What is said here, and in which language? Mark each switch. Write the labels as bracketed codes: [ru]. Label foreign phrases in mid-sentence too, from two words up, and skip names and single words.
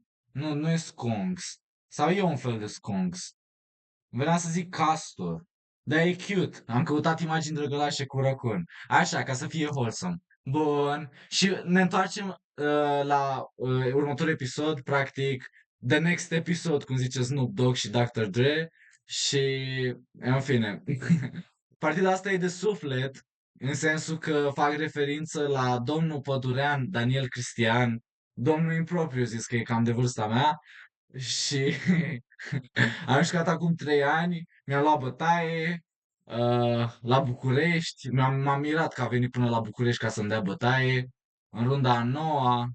[ro] Nu, nu e sconks. Sau e un fel de sconks. Vreau să zic castor. Dar e cute. Am căutat imagini drăgălașe cu răcun. Așa, ca să fie wholesome. Bun. Și ne întoarcem la următorul episod, practic, [en] the next episode, [ro] cum zice Snoop Dogg și Dr. Dre. Și, în fine, partida asta e de suflet, în sensul că fac referință la domnul Pădurean, Daniel Cristian, domnul impropriu zis că e cam de vârsta mea, și am jucat acum 3 ani, mi-am luat bătaie la București, m-am mirat că a venit până la București ca să-mi dea bătaie, în runda a noua.